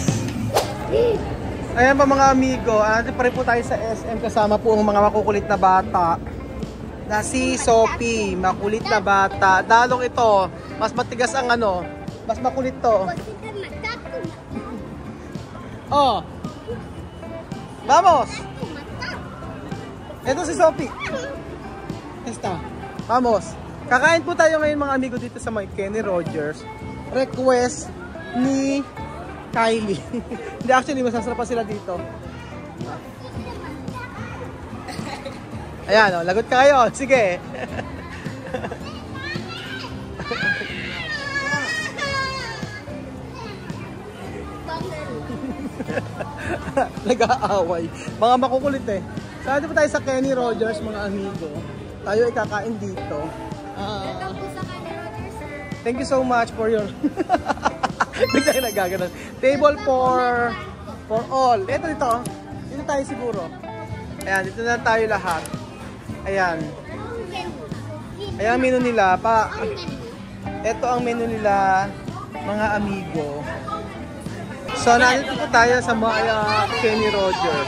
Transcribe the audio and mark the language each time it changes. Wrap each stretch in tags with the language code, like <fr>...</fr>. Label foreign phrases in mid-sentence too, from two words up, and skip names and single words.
<tl>Ayan pa mga amigo, nandito pa rin po tayo sa SM kasama po ang mga makukulit na bata na si Sophie, makulit na bata. Dalong ito, mas matigas ang ano, mas makulit to. Oh. Vamos. Ito si Sophie. Esta. Vamos. Kakain po tayo ngayon mga amigo dito sa may Kenny Rogers. Request ni Kylie. Hindi, actually masasarapan sila dito. Ayan, oh, lagot ka kayo. Sige. Nag-aaway. Mga makukulit eh. Saan po tayo sa Kenny Rogers mga amigo. Tayo ay kakain dito.</tl> <en>Thank you so much for your...</en> <tl>Bigla nagaganon.</tl> <en>Table for all.</en> <tl>Ito dito. Dito tayo siguro. Ayan, dito na tayo lahat. Ayan. Ayan ang menu nila. Ito ang menu nila mga amigo. So, nandito po tayo sa mga Kenny Rogers.</tl>